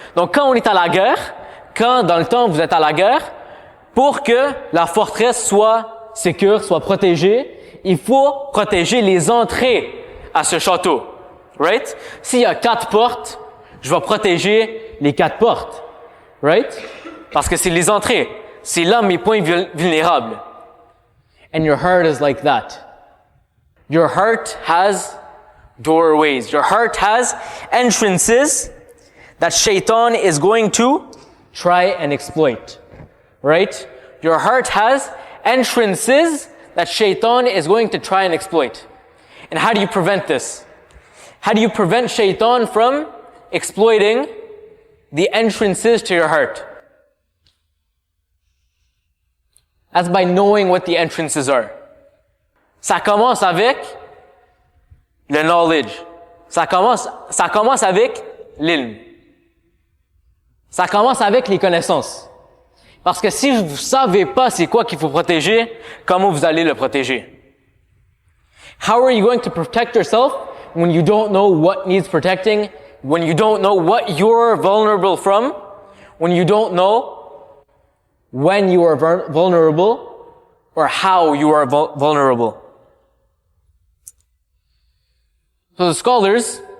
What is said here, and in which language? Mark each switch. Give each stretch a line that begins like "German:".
French: Donc quand on est à la guerre, quand dans le temps vous êtes à la guerre, pour que la forteresse soit sécure, soit protégée, il faut protéger les entrées à ce château, right? S'il y a 4 portes, je vais protéger les 4 portes, right? Parce que c'est les entrées, c'est là mes points vulnérables.
English: And your heart is like that. Your heart has doorways. Your heart has entrances that Shaitan is going to try and exploit. Right? Your heart has entrances that Shaitan is going to try and exploit. And how do you prevent this? How do you prevent Shaitan from exploiting the entrances to your heart? That's by knowing what the entrances are.
French: Ça commence avec le knowledge. Ça commence avec l'ilm. Ça commence avec les connaissances. Parce que si vous savez pas c'est quoi qu'il faut protéger, comment vous allez le protéger?
English: How are you going to protect yourself when you don't know what needs protecting, when you don't know what you're vulnerable from, when you don't know when you are vulnerable or how you are vulnerable? So the scholars,